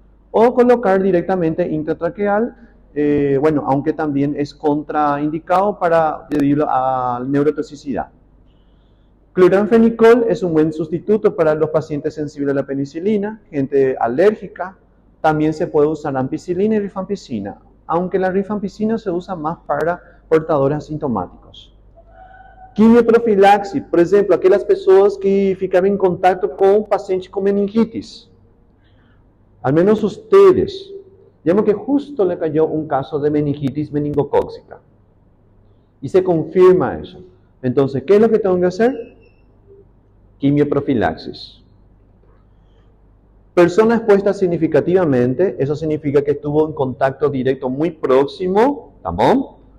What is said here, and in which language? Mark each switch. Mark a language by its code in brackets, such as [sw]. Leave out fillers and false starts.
[es] O colocar directamente intratraqueal, aunque también es contraindicado debido a neurotoxicidad. Cloranfenicol es un buen sustituto para los pacientes sensibles a la penicilina, gente alérgica. También se puede usar ampicilina y rifampicina, aunque la rifampicina se usa más para portadores asintomáticos. [pt] Quimioprofilaxis, por exemplo, aquelas pessoas que ficaram em contato com paciente com meningitis. [es] Al menos ustedes, digamos que justo le cayó un caso de meningitis meningocóxica. Y se confirma eso. Entonces, ¿qué es lo que tengo que hacer? Quimioprofilaxis. Persona expuesta significativamente, eso significa que estuvo en contacto directo muy próximo, ¿tamón?